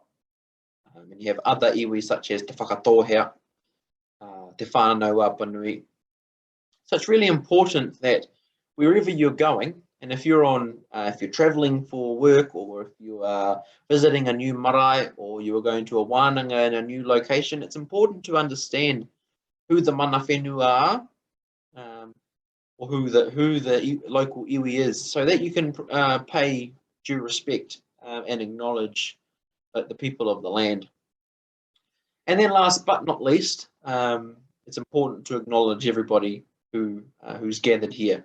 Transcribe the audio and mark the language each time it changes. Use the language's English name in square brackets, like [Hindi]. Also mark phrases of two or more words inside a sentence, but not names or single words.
[English] And you have other iwi such as Te Whakatohea, Te Whānau Apanui. So it's really important that wherever you're going, and if you're traveling for work, or if you are visiting a new marae, or you are going to a wānanga in a new location, it's important to understand who the [Māori] mana whenua [English] are, or who the local iwi is, so that you can pay due respect and acknowledge the people of the land. And then last but not least, it's important to acknowledge everybody who's gathered here.